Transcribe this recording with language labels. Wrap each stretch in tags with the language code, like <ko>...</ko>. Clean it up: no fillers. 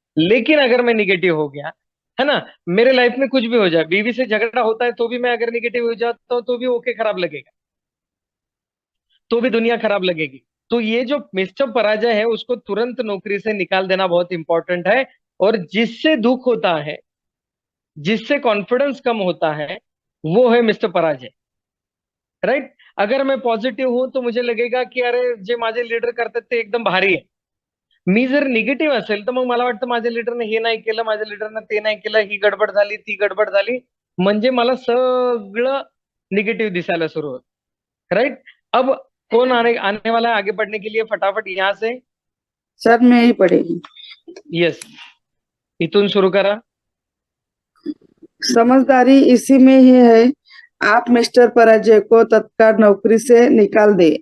<hi>लेकिन अगर मैं निगेटिव हो गया, है ना, मेरे लाइफ में कुछ भी हो जाए, बीवी से झगड़ा होता है तो भी मैं अगर निगेटिव हो जाता हूँ तो भी ओके खराब लगेगा, तो भी दुनिया खराब लगेगी। तो ये जो मिस्टर पराजय है उसको तुरंत नौकरी से निकाल देना बहुत इंपॉर्टेंट है। और जिससे दुख होता है, जिससे कॉन्फिडेंस कम होता है, वो है मिस्टर पराजय, राइट। अगर मैं पॉझिटिव्ह हूं तो मुझे लगेगा की</hi> <mr>अरे जे माझे लीडर करतात ते एकदम भारी आहे। मी जर निगेटिव्ह असेल तर मग मला वाटतं माझ्या लीडरने हे नाही केलं, माझ्या लीडरने ते नाही केलं, ही गडबड झाली, ती गडबड झाली, म्हणजे मला सगळं निगेटिव्ह दिसायला सुरू होतं, राइट।</mr> <hi>अब कौन आने वाला है आगे बढ़ने के लिए, फटाफट यहाँ से। सर मैं ही पढ़ेगी।</hi> <mr>यस, इथून सुरू करा।</mr> <hi>समझदारी इसी में ही है, आप मिस्टर पराजय को तत्काल नौकरी से निकाल दे।</hi>